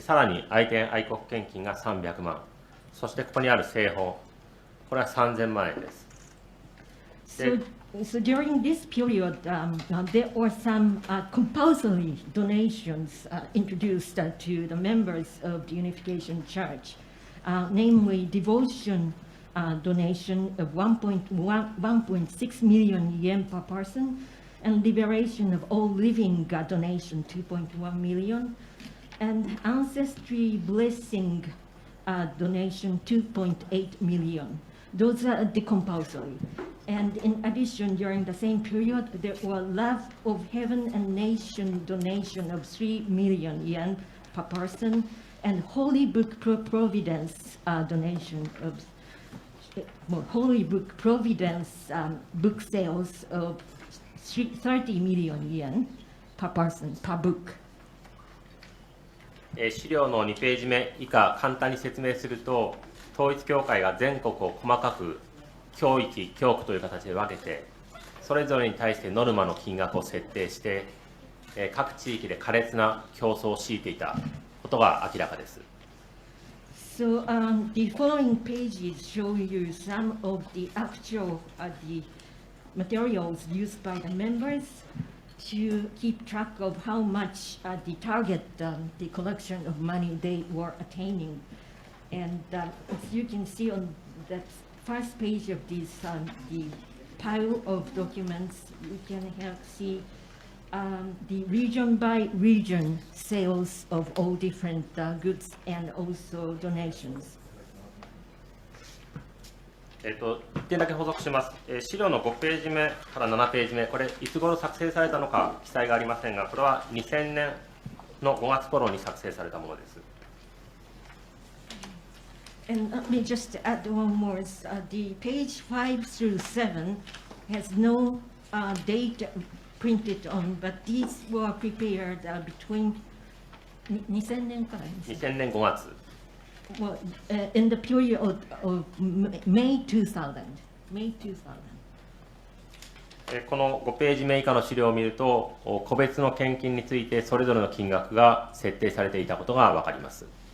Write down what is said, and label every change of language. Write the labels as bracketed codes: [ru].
[ja] さらに愛天愛国献金が300万、そしてここにある聖本、これは3000万円です。 [en] So during this period, there were some compulsory donations introduced to the members of the Unification Church, namely devotion donation of 1.6 million yen per person, and liberation of all living donation 2.1 million, and ancestry blessing donation 2.8 million. Those are the compulsory. And in addition, during the same period, there were Love of Heaven and Nation donation of 3 million yen per person, and Holy Book Providence donation of Holy Book Providence book sales of 30 million yen per person, per book. [ja] 資料の2ページ目以下、簡単に説明すると、統一教会が全国を細かく教域、教区という形で分けて、それぞれに対してノルマの金額を設定して、各地域で苛烈な競争を強いていたことが明らかです。 [en] So the following pages show you some of the actual the materials used by the members, to keep track of how much the target, the collection of money they were attaining. And as you can see on that first page of this, the pile of documents, you can see the region by region sales of all different goods and also donations. [ja] 1点だけ補足します。資料の5ページ目から7ページ目、これ、いつ頃作成されたのか記載がありませんが、これは2000年の5月頃に作成されたものです。 [en] And let me just add one more. The page 5 through 7 has no date printed on, but these were prepared between [ja] 2000年から 2000年5月。 [en] Well, in the period of May 2000. May 2000. [ja] この5ページ目以下の資料を見ると、個別の献金についてそれぞれの金額が設定されていたことがわかります。